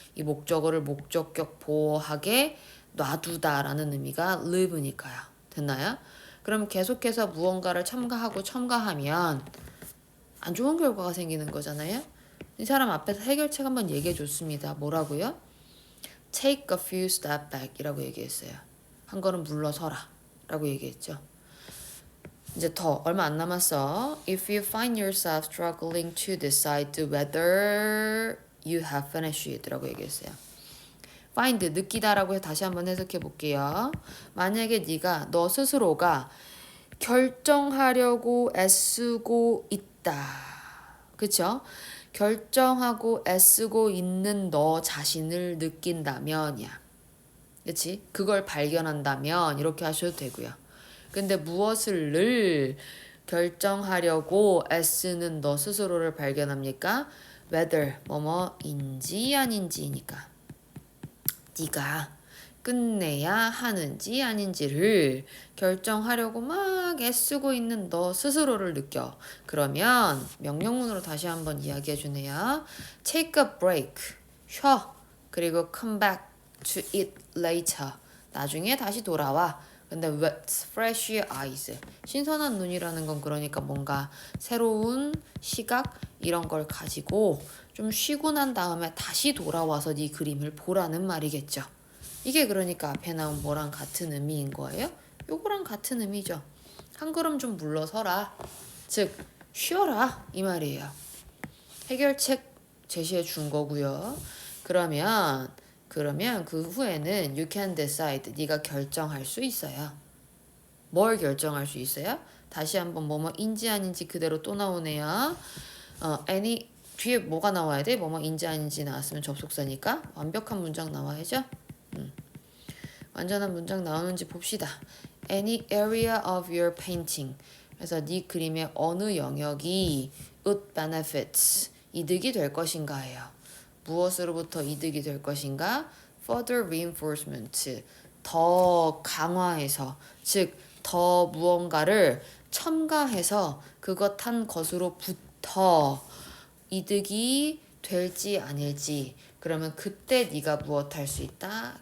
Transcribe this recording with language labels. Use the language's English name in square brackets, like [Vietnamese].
[Korean] 이 목적어를 목적격 보호하게 놔두다라는 의미가 live니까요. 됐나요? 그럼 계속해서 무언가를 첨가하면 안 좋은 결과가 생기는 거잖아요. 이 사람 앞에서 해결책 한번 얘기해 줬습니다. 뭐라고요? [English] Take a few steps back [Korean] 이라고 얘기했어요. 한 걸음 물러서라 라고 얘기했죠. 이제 더 얼마 안 남았어. [English] If you find yourself struggling to decide whether you have finished it [Korean] 라고 얘기했어요. find, 느끼다라고 다시 한번 해석해 볼게요. 만약에 네가 너 스스로가 결정하려고 애쓰고 있다. 그쵸? 결정하고 애쓰고 있는 너 자신을 느낀다면이야. 그치? 그걸 발견한다면 이렇게 하셔도 되고요. 근데 무엇을 늘 결정하려고 애쓰는 너 스스로를 발견합니까? whether 뭐뭐인지 아닌지니까 네가 끝내야 하는지 아닌지를 결정하려고 막 애쓰고 있는 너 스스로를 느껴. 그러면 명령문으로 다시 한번 이야기해 주네요. [English] Take a break. [Korean] 쉬어. 그리고 [English] come back to it later. [Korean] 나중에 다시 돌아와. 근데 [English] with fresh eyes. [Korean] 신선한 눈이라는 건 그러니까 뭔가 새로운 시각 이런 걸 가지고 좀 쉬고 난 다음에 다시 돌아와서 네 그림을 보라는 말이겠죠. 이게 그러니까 앞에 나온 뭐랑 같은 의미인 거예요? 요거랑 같은 의미죠. 한 걸음 좀 물러서라. 즉 쉬어라 이 말이에요. 해결책 제시해 준 거고요. 그러면 그 후에는 [English] you can decide. [Korean] 네가 결정할 수 있어요. 뭘 결정할 수 있어요? 다시 한번 뭐뭐인지 아닌지 그대로 또 나오네요. any 뒤에 뭐가 나와야 돼? 뭐뭐인지 아닌지 나왔으면 접속사니까 완벽한 문장 나와야죠. 완전한 문장 나오는지 봅시다. [English] Any area of your painting. [Korean] 그래서 네 그림의 어느 영역이 [English] would benefits [Korean] 이득이 될 것인가예요. 무엇으로부터 이득이 될 것인가? [English] Further reinforcement [Korean] 더 강화해서 즉 더 무언가를 첨가해서 그것 한 것으로부터 이득이 될지 아닐지 그러면 그때 네가 무엇 할 수 있다?